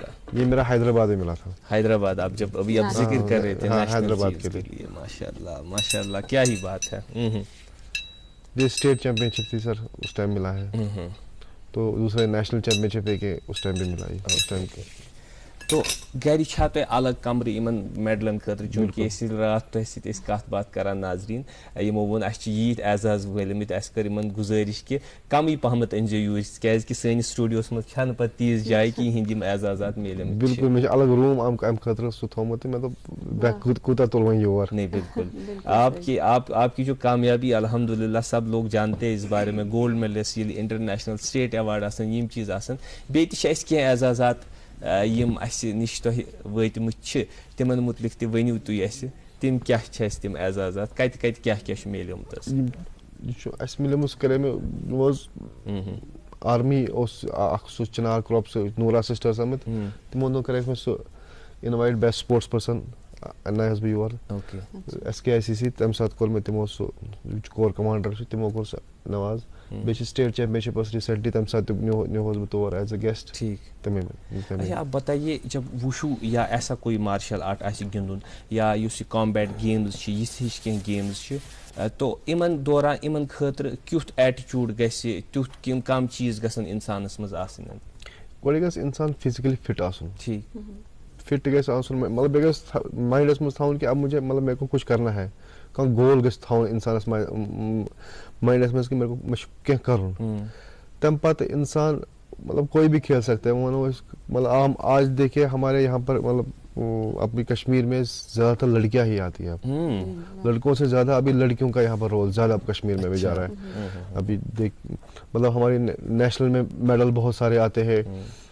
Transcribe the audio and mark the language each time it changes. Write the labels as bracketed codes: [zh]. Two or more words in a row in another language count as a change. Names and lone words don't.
[ur] یہ میرا حیدرآباد میں ملا تھا. حیدرآباد آپ جب ابھی آپ ذکر کر رہے تھے حیدرآباد کے لیے. ماشاء اللہ کیا ہی بات ہے. یہ [en] state championship [ur] تھی سر اس ٹائم ملا ہے. تو دوسرے [en] national championship [ur] ہے کہ اس ٹائم بھی ملا ہے اس ٹائم کے. [ks] تو گھر چھا تۄہہِ الگ کمرٕ یِمن میڈلن خٲطرٕ چوٗنٛکہِ أسۍ راتھ تۄہہِ سۭتۍ ٲسۍ کتھ باتھ کران ناظریٖن یِمو ووٚن اَسہِ چھِ ییٖتۍ اعزاز وٲلمٕتۍ اَسہِ کٔر یِمن گُزٲرِش کہِ کمٕے پہمتھ أنۍزیو یوٗرۍ کیٛازِکہِ سٲنِس سٹوڈیوس منٛز چھنہٕ پتہٕ تیٖژ جاے کہِ یِہنٛدۍ یِم اعزازات میلمٕتۍ. بالکل مےٚ چھُ الگ روٗم امہِ خٲطرٕ سُہ تھوٚمُت تہٕ مےٚ دوٚپ کوٗتاہ تُل وۄنۍ یور. [ur] نہیں بالکل آپ کی جو کامیابی الحمد للہ سب لوگ جانتے ہیں اس بارے میں. [en] gold medals [ks] ییٚلہِ [en] international state award [ks] آسان یِم چیٖز آسان بیٚیہِ تہِ چھِ اَسہِ کینٛہہ اعزازات یِم اَسہِ نِش تۄہہِ وٲتمٕتۍ چھِ تِمن مُتعلق تہِ ؤنِو تُہۍ اَسہِ تِم کیٛاہ چھِ اَسہِ تِم اعزازات کتہِ کیٛاہ چھُ میلیومُت حظ؟ یہِ چھُ اَسہِ میلیومُت سُہ کَرے مےٚ اوس آرمی اوس اکھ سُہ چِنار کراپ سُہ نوٗرا سسٹٲرٕس آمٕتۍ تِمو دۄہ کَریکھ مےٚ سُہ اِنوایٹ [en] best sports person [ks] اننایس بہٕ یور SKICC تَمہِ ساتہٕ کوٚر مےٚ تِمو سُہ [en] corps commander [ks] چھُ تِمو کوٚر سُہ نواز. بیٚیہِ چھِ [en] state championship [ks] ٲس ریسنٹلی تَمہِ ساتہٕ تہِ نِہوس بہٕ تور [en] as a guest. [ur] ٹھیک. اچھا آپ بتائیے جب وشو یا ایسا کوئی مارشل آرٹ [ks] آسہِ گِنٛدُن یا یُس یہِ [en] combat games [ks] چھِ یِژھ ہِش کینٛہہ گیمٕز چھِ تو یِمن دوران یِمن خٲطرٕ کیُتھ ایٹِچوٗڈ گژھِ تیُتھ کم چیٖز گژھن انسانس منٛز آسٕنۍ؟ گۄڈٕ گژھِ انسان [en] physically fit [ks] آسُن. ٹھیک. فِٹ گژھِ آسُن مطلب بیٚیہِ گژھِ مایِنڈس منٛز تھاوُن کہِ [ur] اب مجھے مطلب میرے کو کچھ کرنا ہے. [ks] کانٛہہ گول گژھِ تھاوُن انسانس مایِنڈس منٛز کہِ مےٚ چھُ کینٛہہ کرُن. تمہِ پتہٕ [ur] انسان مطلب کوئی بھی کھیل سکتا ہے. ونو مطلب آج دیکھیے ہمارے یہاں پر مطلب اپنی کشمیر میں زیادہ تر لڑکیاں ہی آتی ہیں. لڑکوں سے زیادہ ابھی لڑکیوں کا یہاں پر رول زیادہ کشمیر میں بھی جا رہا ہے. ابھی دیکھ مطلب ہماری نیشنل میں میڈل بہت سارے آتے ہیں.